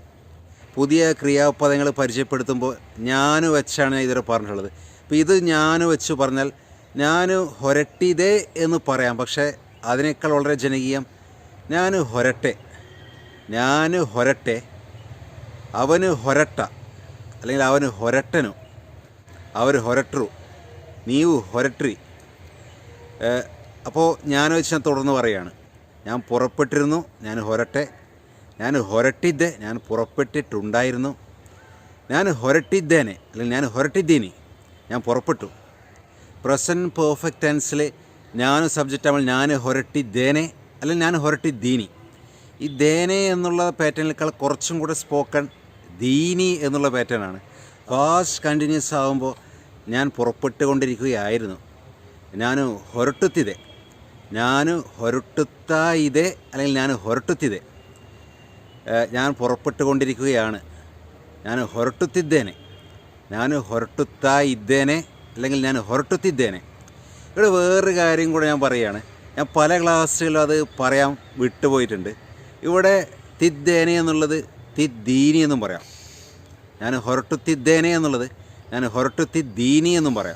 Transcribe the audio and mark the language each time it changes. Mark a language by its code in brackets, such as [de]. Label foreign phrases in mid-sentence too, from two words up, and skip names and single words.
[ml] പുതിയ ക്രിയാപദങ്ങൾ പരിചയപ്പെടുത്തുമ്പോൾ ഞാൻ വെച്ചാണ് ഇതുവരെ പറഞ്ഞിട്ടുള്ളത്. അപ്പോൾ ഇത് ഞാൻ വെച്ച് പറഞ്ഞാൽ ഞാൻ ಹೊರಟಿದೆ എന്ന് പറയാം, പക്ഷേ അതിനേക്കാൾ വളരെ ജനകീയം ഞാൻ ಹೊರಟೆ, ഞാൻ ಹೊರಟೆ, അവന് ಹೊರಟ, അല്ലെങ്കിൽ അവന് ಹೊರಟನು, അവർ ಹೊರಟರು, [kn] ನೀವು ಹೊರಟ್ರಿ. [ml] അപ്പോൾ ഞാൻ വെച്ച് ഞാൻ തുടർന്ന് പറയുകയാണ്. ഞാൻ പുറപ്പെട്ടിരുന്നു, ഞാൻ ಹೊರಟೆ, ഞാൻ ಹೊರಟಿದ್ದೆ, ഞാൻ പുറപ്പെട്ടിട്ടുണ്ടായിരുന്നു, ഞാൻ ಹೊರಟಿದ್ದೇನೆ, അല്ലെങ്കിൽ ഞാൻ ಹೊರಟಿದ್ದೀನಿ, ഞാൻ പുറപ്പെട്ടു. പ്രസൻറ്റ് പെർഫെക്റ്റ് ടെൻസിൽ ഞാൻ സബ്ജക്റ്റ് ആവുമ്പോൾ ഞാൻ ಹೊರಟಿದ್ದೇನೆ, അല്ലെങ്കിൽ ഞാൻ ಹೊರಟಿದ್ದೀನಿ. ഈ ദേനെ എന്നുള്ള പാറ്റേണിനേക്കാൾ കുറച്ചും കൂടെ സ്പോക്കൺ ദീനി എന്നുള്ള പാറ്റേണാണ്. ഫാസ്റ്റ് കണ്ടിന്യൂസ് ആകുമ്പോൾ ഞാൻ പുറപ്പെട്ടുകൊണ്ടിരിക്കുകയായിരുന്നു, ഞാൻ ಹೊರಟುತ್ತಿದೆ, ഞാൻ [kn] ಹೊರಟುತ್ತಾ ಇದೆ, [ml] അല്ലെങ്കിൽ ഞാൻ ಹೊರಟುತ್ತಿದೆ, ഞാൻ പുറപ്പെട്ടുകൊണ്ടിരിക്കുകയാണ്, ഞാൻ ಹೊರಟುತ್ತಿದ್ದೇನೆ, ഞാൻ [kn] ಹೊರಟುತ್ತಾ ಇದ್ದೇನೆ, [ml] അല്ലെങ്കിൽ ഞാൻ ಹೊರಟುತ್ತಿದ್ದೇನೆ. ഇവിടെ വേറൊരു കാര്യം കൂടെ ഞാൻ പറയുകയാണ്. ഞാൻ പല ക്ലാസ്സുകളിലും അത് പറയാൻ വിട്ടുപോയിട്ടുണ്ട്. ഇവിടെ തിದ್ದೇനെ എന്നുള്ളത് തിദ്ദീനി എന്നും പറയാം. ഞാൻ ಹೊರಟುತ್ತಿದ್ದೇನೆ എന്നുള്ളത് ഞാൻ ಹೊರಟುತ್ತಿದ್ದೀನಿ എന്നും പറയാം.